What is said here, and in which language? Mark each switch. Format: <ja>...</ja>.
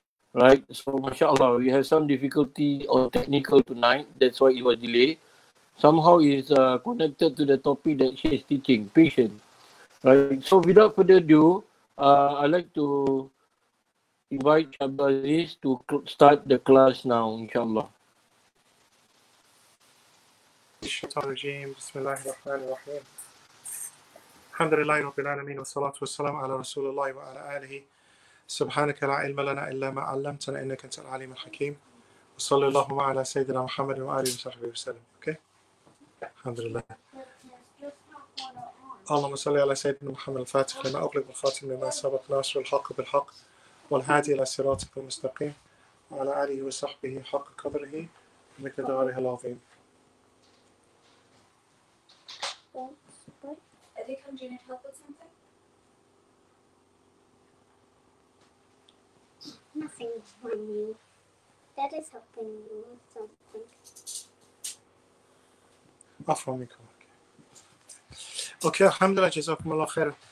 <en>Right, so mashallah, we have some difficulty or technical tonight. That's why it was delayed. Somehow it's connected to the topic that she is teaching, patient. Right, so without further ado, I'd like to invite Abdul Aziz to start the class now, inshallah.</en> <ar>بسم الله الرحمن الرحيم الحمد لله رب العالمين والصلاة والسلام على رسول الله وعلى آله سبحانك لا علم لنا إلا ما علمتنا إنك أنت العليم الحكيم وصلى اللهم على سيدنا محمد وآله وصحبه وسلم.</ar> <en>Okay,</en> <ar>الحمد لله. اللهم صل على سيدنا محمد الفاتح لما أغلق والخاتم لما سبق ناصر الحق بالحق والهادي إلى صراطك المستقيم وعلى آله وصحبه حق قدره ومقداره العظيم.</ar> <en>Are they come? Do you need help with something? Nothing from you. That is helping you with something.</en> <ar>عفوا منكم.</ar> <en>Okay, alhamdulillah, jazakumullah khair.</en>